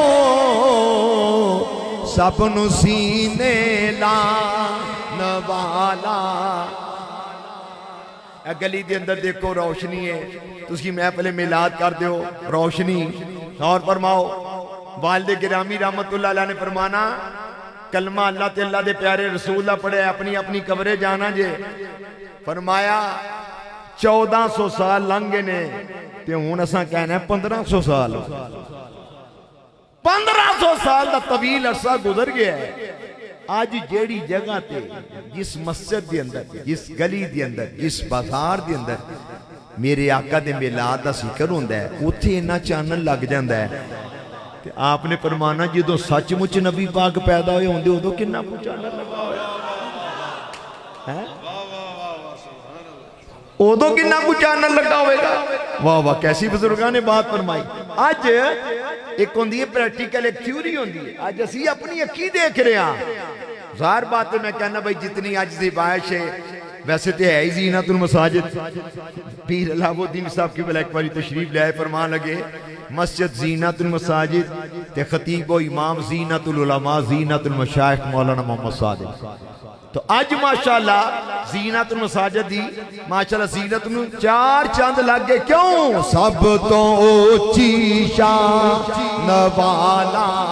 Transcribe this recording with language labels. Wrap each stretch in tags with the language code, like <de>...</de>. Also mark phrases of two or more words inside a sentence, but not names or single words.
<pa>سب نو سینے لان والا اے گلی دے اندر دیکھو روشنی ہے تسی محفل میلاد کر دیو روشنی اور فرماؤ والد گرامی</pa> <ar>رحمت اللہ علیہ</ar> <pa>نے فرمانا کلمہ اللہ تے اللہ دے پیارے رسول اللہ پڑھے اپنی اپنی قبرے جانا جے فرمایا 1400 سال لنگے نے تے ہون اساں کہنا ہے 1500 سال 1500 سال دا طویل عرصہ گزر گیا ہے آج جیڑی جگہ تے جس مسجد دے اندر جس گلی دے اندر جس بازار دے اندر میرے آقا دے میلاد دا ذکر ہوندا ہے اوتھے انہاں چانن لگ جاندا ہے تے آپ نے فرمانا جدوں سچ مچ نبی پاک پیدا ہوئے ہوندے اودوں کنا کچھ چانن لگا ہویا ہے اودوں کنا کچھ چانن لگا ہوئے گا واہ واہ کیسی بزرگاں نے بات فرمائی آج ایک ہوندی ہے پریکٹیکل ایک تھیوری ہوندی ہے آج اسی اپنی اکھی دیکھ رہے ہیں ظاہر بات ہے میں کہنا بھائی جتنی آج زیبائش ہے ویسے تے ہے ہی زینت المساجد پیر اللہ الدین صاحب کی بلیک والی تشریف لے فرمان لگے مسجد زینت المساجد تے خطیب و امام زینت العلماء زینت المشایخ مولانا محمد صادق تو آج ماشاءاللہ زینت المساجد دی ماشاءاللہ زینت نو 4 چاند لگ گئے کیوں سب تو اونچی شان والا</pa>